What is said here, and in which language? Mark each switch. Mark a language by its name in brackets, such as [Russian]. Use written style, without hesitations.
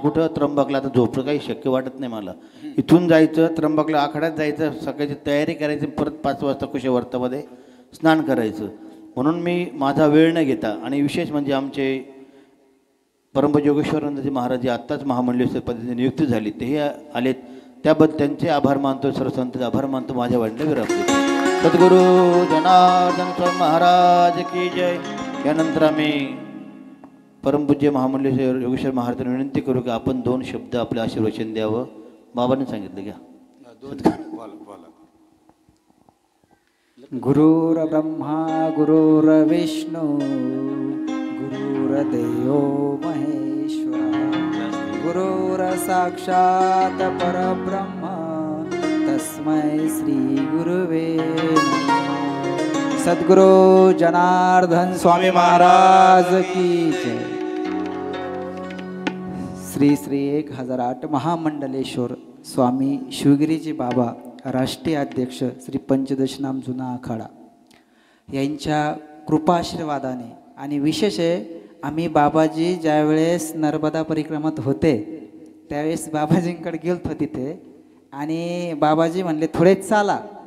[Marathi] कुठं त्र्यंबकला आता झोपणं काही शक्य वाटत नाही मला. इथून जायचं त्र्यंबकला आखाड्यात जायचं, सकाळची तयारी करायची, परत 5 वाजता कुशवर्तामध्ये स्नान करायचं. म्हणून मी माझा वेळ न घेता, आणि विशेष म्हणजे आमचे परमपूज्य योगेश्वरानंदजी महाराज आत्ताच महामंडळीय पद्धतीने नियुक्ती झाली, तेही आलेत. त्याबद्दल त्यांचे आभार मानतो, सर्व संतांचे आभार मानतो. माझ्या वाटले विरामतो. सद्गुरू जनार्दन स्वामी महाराज की जय. यानंतर आम्ही परमपूज्य महामंडळीय योगेश्वर महाराजांना विनंती करू की आपण 2 शब्द आपलं आशीर्वचन द्यावं. बाबांनी सांगितलं घ्या. [Sanskrit] गुरुर्ब्रह्मा गुरुर्विष्णू गुरुर्देवो महेश्वरा गुरुर्साक्षात् परब्रह्म तस्मै श्री गुरुवे नमः. [Marathi] सद्गुरु जनार्दन स्वामी महाराज की जय. श्री श्री 1008 महामंडलेश्वर स्वामी शिवगिरीजी बाबा राष्ट्रीय अध्यक्ष श्री पंचदशनाम जुना आखाडा यांच्या कृपाशीर्वादाने, आणि विशेष आहे आम्ही बाबाजी ज्यावेळेस नर्मदा परिक्रमात होते त्यावेळेस बाबाजींकडे गेलतो तिथे, आणि बाबाजी म्हणले थोडे चाला.